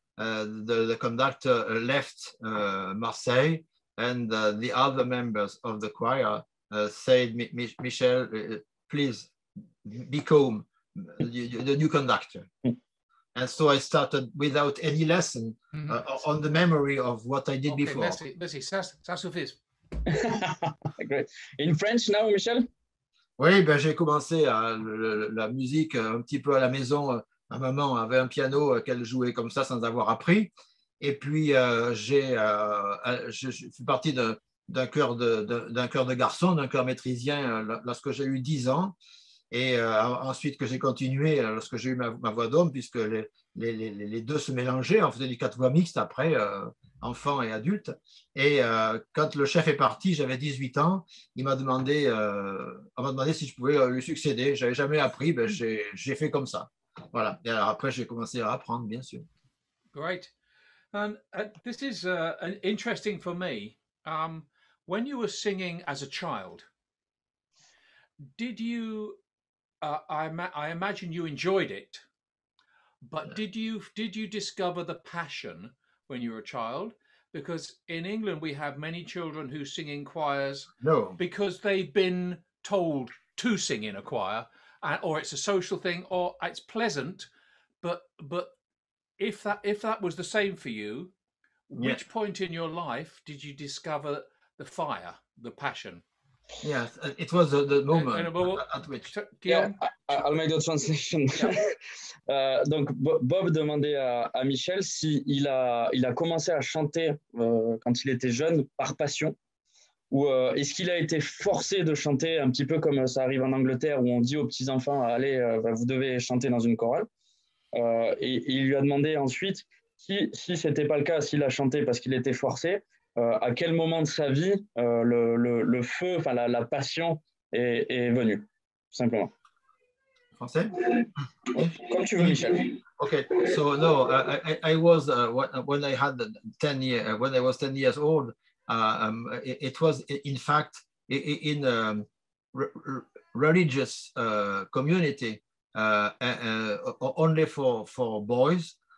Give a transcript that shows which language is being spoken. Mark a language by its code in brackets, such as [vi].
[en] the conductor left Marseille, and the other members of the choir said, Michel, please become the new conductor. And so I started without any lesson on the memory of what I did before. [fr] Merci, ça suffit. [en] Great. In French now, Michel? [fr] Oui, ben, j'ai commencé la musique un petit peu à la maison. Ma maman avait un piano qu'elle jouait comme ça sans avoir appris. Et puis, je suis parti d'un chœur de garçons, d'un chœur métrisien lorsque j'ai eu 10 ans. Et ensuite que j'ai continué lorsque j'ai eu ma voix d'homme, puisque les deux se mélangeaient. On faisait du 4 voix mixtes après, enfants et adultes. Et quand le chef est parti, j'avais 18 ans, on m'a demandé si je pouvais lui succéder. Je n'avais jamais appris, ben, j'ai fait comme ça. Voilà. Et alors après, j'ai commencé à apprendre, bien sûr. [en] Great. And this is interesting for me. When you were singing as a child, did you, I imagine you enjoyed it, but did you discover the passion when you were a child? Because in England, we have many children who sing in choirs because they've been told to sing in a choir, or it's a social thing, or it's pleasant. But if that was the same for you, which point in your life did you discover the fire, the passion? Yes, it was the moment at which. Yeah, I'll make the translation. Yeah. [fr] Donc Bob demandait à Michel si il a commencé à chanter quand il était jeune par passion, ou est-ce qu'il a été forcé de chanter un petit peu comme ça arrive en Angleterre où on dit aux petits enfants allez vous devez chanter dans une chorale, et il lui a demandé ensuite si c'était pas le cas, s'il a chanté parce qu'il était forcé. À quel moment de sa vie le feu, enfin la passion est venue, tout simplement. Français? Comme tu veux, Michel. [en] Okay, so no, I was when I had 10 years, when I was 10 years old, it was in fact in a religious community only for boys.